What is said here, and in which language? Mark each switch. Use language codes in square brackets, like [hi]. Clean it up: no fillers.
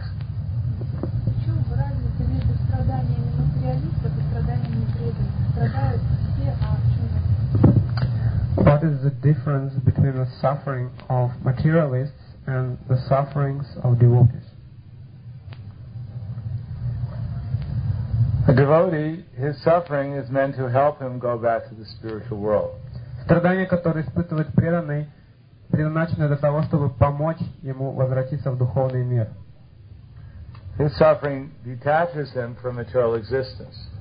[ru] В чем разница между страданиями материалистов и страданиями преданных? Страдают все, а в чем? [en] What is the difference between the suffering of materialists and the sufferings of devotees? A devotee, his suffering is meant to help him go back to the spiritual world. [ru] Страдания, которые испытывает преданный, предназначены для того, чтобы помочь ему возвратиться в духовный мир. [en] His suffering detaches him from material existence.